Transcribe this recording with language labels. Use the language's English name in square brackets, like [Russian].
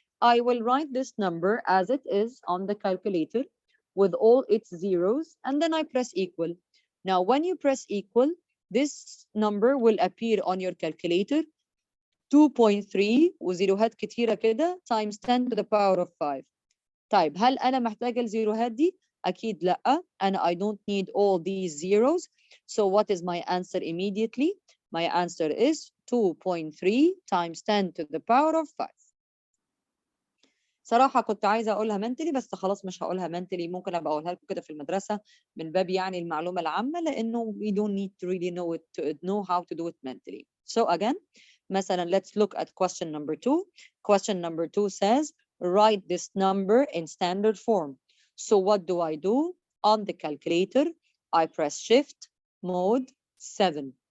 [English] I will write this number as it is on the calculator with all its zeros, and then I press equal. Now, when you press equal, this number will appear on your calculator 2.3 [Arabic] وزيروهات كتيرة كده [English] times 10 to the power of 5. [Arabic] طيب هل أنا محتاجة الزيروهات دي؟ أكيد لأ. [English] أنا I don't need all these zeros. So what is my answer immediately? My answer is 2.3 times 10 to the power of 5. [Arabic] صراحة كنت عايزة أقولها mentally بس خلاص مش هقولها mentally. ممكن أبقى أقولها لكم كده في المدرسة من باب يعني المعلومة العامة لأنه [English] we don't need to really know it to know how to do it mentally. So again, مثلا let's look at question number 2. Question number 2 says, write this number in standard form. So what do? On the calculator, I press Shift Mode 7.